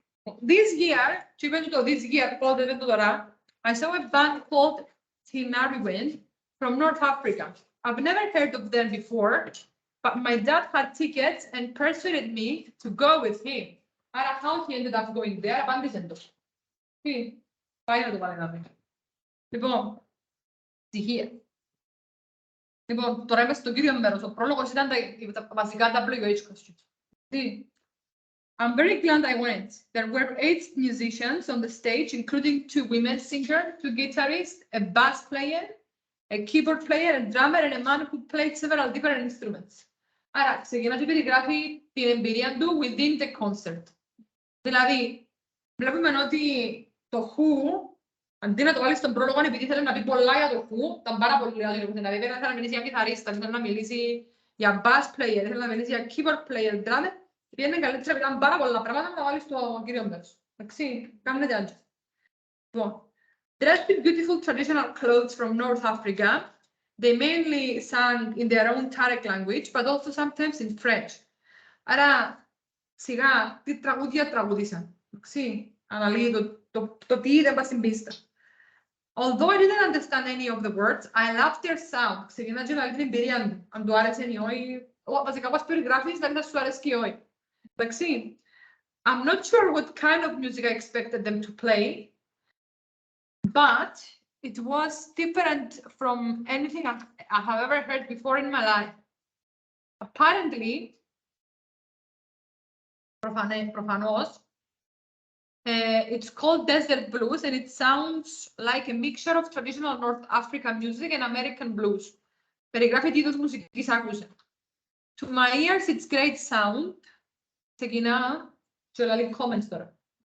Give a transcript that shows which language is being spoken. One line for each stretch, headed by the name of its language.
English: This year,
Greek: και είπε το this year, πότε δεν το τώρα,
English: I saw a band called Tinariwen from North Africa. I've never heard of them before, but my dad had tickets and persuaded me to go with him. Άρα, how he ended up going there,
Greek: απάντησε το. Πάει να το παρεγάμε. Λοιπόν, στοιχεία. Λοιπόν, τώρα είμαι στο κύριο μέρος. Ο πρόλογος ήταν τα βασικά WH questions.
English: I'm very glad I went. There were 8 musicians on the stage, including 2 women singers, 2 guitarists, a bass player, a keyboard player, a drummer, and a man who played several different instruments.
Greek: Άρα, ξεκινά και περιγράφει την εμπειρία του
English: within the concert.
Greek: Δηλαδή, βλέπουμε ότι το Who, αντί να το βάλει στον πρόλογο, επειδή ήθελε να πει πολλά για το Who, ήταν πάρα πολύ άλλο. Δηλαδή, ήθελε να μιλήσει για κιθαρίστα, ήθελε να μιλήσει για bass player, ήθελε να μιλήσει για keyboard player, drummer. Πήγαινε καλύτερα, ήταν πάρα πολλά πράγματα να τα βάλει στο κύριο μέρος. Εντάξει, κάνετε άντια. Λοιπόν,
English: dressed in beautiful traditional clothes from North Africa, they mainly sang in their own Tarek language, but also sometimes in French.
Greek: Άρα, σιγά, τι τραγούδια τραγούδισαν. Εντάξει, αναλύει το τι είδε πας στην πίστα.
English: Although I didn't understand any of the words, I loved their sound.
Greek: Ξεκινά και να την εμπειρία του. Αν του άρεσε ή όχι, βασικά πώς περιγράφεις, δηλαδή θα σου αρέσει και όχι. Εντάξει,
English: I'm not sure what kind of music I expected them to play, but it was different from anything I have ever heard before in my life. Apparently,
Greek: προφανώς,
English: it's called Desert Blues and it sounds like a mixture of traditional North African music and American blues.
Greek: Περιγράφει τι είδος μουσικής άκουσε.
English: To my ears, it's great sound.
Greek: Ξεκινά και λέει comments τώρα.